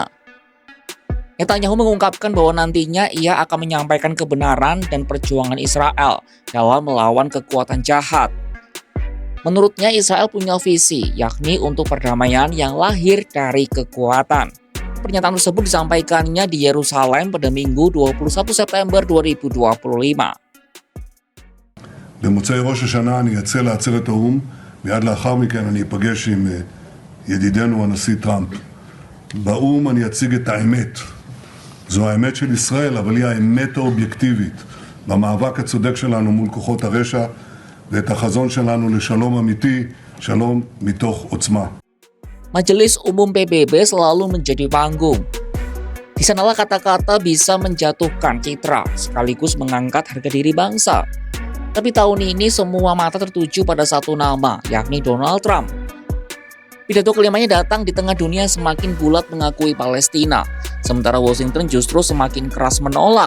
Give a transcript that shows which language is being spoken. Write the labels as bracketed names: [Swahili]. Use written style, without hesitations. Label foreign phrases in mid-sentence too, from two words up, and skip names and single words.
[Indonesian] Netanyahu mengungkapkan bahwa nantinya ia akan menyampaikan kebenaran dan perjuangan Israel dalam melawan kekuatan jahat. Menurutnya Israel punya visi, yakni untuk perdamaian yang lahir dari kekuatan. Pernyataan tersebut disampaikannya di Yerusalem pada Minggu 21 September 2025. [Hebrew] במוצאי ראש השנה אני אצא לעצרת האו"ם, מיד לאחר מכן אני אפגש עם ידידנו הנשיא טראמפ. באו"ם אני אציג את האמת. זו האמת של ישראל, אבל היא האמת האובייקטיבית, במאבק הצודק שלנו מול כוחות הרשע, ואת החזון שלנו לשלום אמיתי, שלום מתוך עוצמה. [Indonesian] Majelis Umum PBB selalu menjadi panggung. Di sanalah kata-kata bisa menjatuhkan citra, sekaligus mengangkat harga diri bangsa. Tapi tahun ini semua mata tertuju pada satu nama, yakni Donald Trump. Pidato kelimanya datang di tengah dunia semakin bulat mengakui Palestina, sementara Washington justru semakin keras menolak.